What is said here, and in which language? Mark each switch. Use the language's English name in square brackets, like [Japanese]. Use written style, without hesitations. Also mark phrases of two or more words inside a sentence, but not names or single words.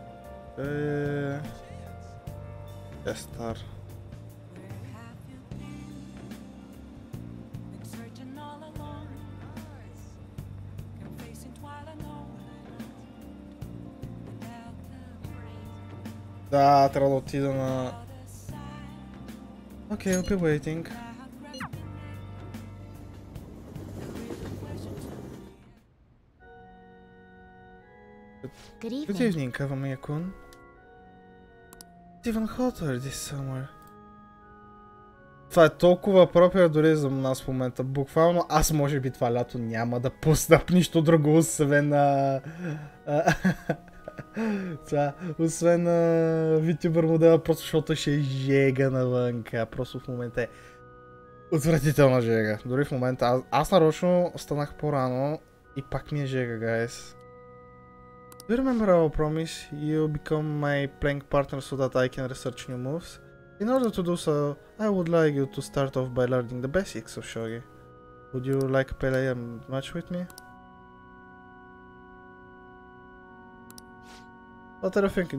[English] Estar. been searching all along, confessing twilight without the [Bulgarian] Да, трябва да отида на... [English] other side. Okay, I'll be waiting. Good Good evening. evening, Kavamiya-kun. It's even hotter this summer. [Bulgarian] Това е толкова пропия дори за нас в момента. Буквално аз може би това лято няма да пусна нищо друго, освен освен VTuber модела, просто защото ще е жега навънка. Просто в момента е отвратителна жега. Дори в момента аз нарочно станах по-рано и пак ми е жега, [English] guys. Do you remember our promise? You become my playing partner so that I can research new moves? In order to do so, I would like you to start off by learning the basics of Shogi. Would you like to play a match with me? What are you thinking?